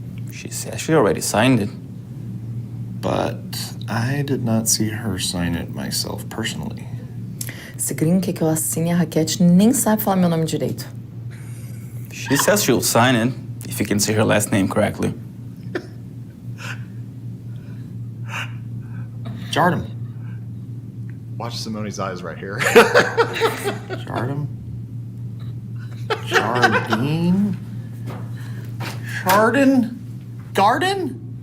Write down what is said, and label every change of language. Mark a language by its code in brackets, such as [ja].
[en] She said she already signed it. But I did not see her sign it myself personally. [pt] Esse gringo quer que eu assine a raquete nem sabe falar meu nome direito. [en] She says she'll sign it if you can say her last name correctly. Jardim. Watch Simone's eyes right here. Jardim. Jardim? Chardon? Garden?